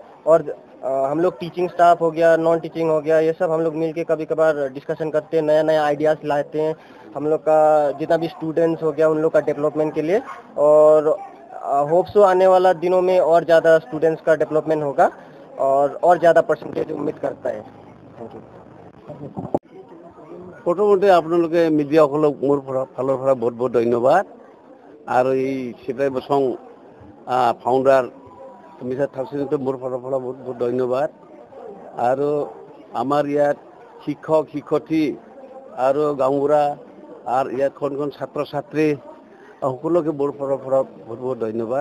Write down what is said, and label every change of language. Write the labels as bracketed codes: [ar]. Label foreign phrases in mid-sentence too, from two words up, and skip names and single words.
[hi] और हम लोग [en] teaching staff [hi] हो गया, [en] non teaching [hi] हो गया, ये सब हम लोग मिलके कभी कभार डिस्कशन करते हैं, नया नया आइडियाज़ लाते हैं हम लोग का जितना भी स्टूडेंट्स हो गया उन लोग का डेवलपमेंट के लिए। और [en] hope so [hi] आने वाला दिनों में और ज़्यादा स्टूडेंट्स का डेवलपमेंट होगा और ज़्यादा परसेंटेज उम्मीद करता है। [en] thank you. [as] প্ৰথমতে আপলোকে मिडियाসকলক মোৰ ফালৰ পৰা বহুত বহুত ধন্যবাদ। আৰু এই শিৱৰায় বসং ফাউণ্ডাৰ মিছাৰ থাকচিনটো মোৰ ফালৰ পৰা বহুত বহুত ধন্যবাদ। আৰু আমাৰ ইয়াত শিক্ষক শিক্ষয়িত্ৰী আৰু গাঁওবুঢ়া আৰু ইয়াত কোন ছাত্ৰ ছাত্ৰী সকলোকে মোৰ ফালৰ পৰা বহুত বহুত ধন্যবাদ।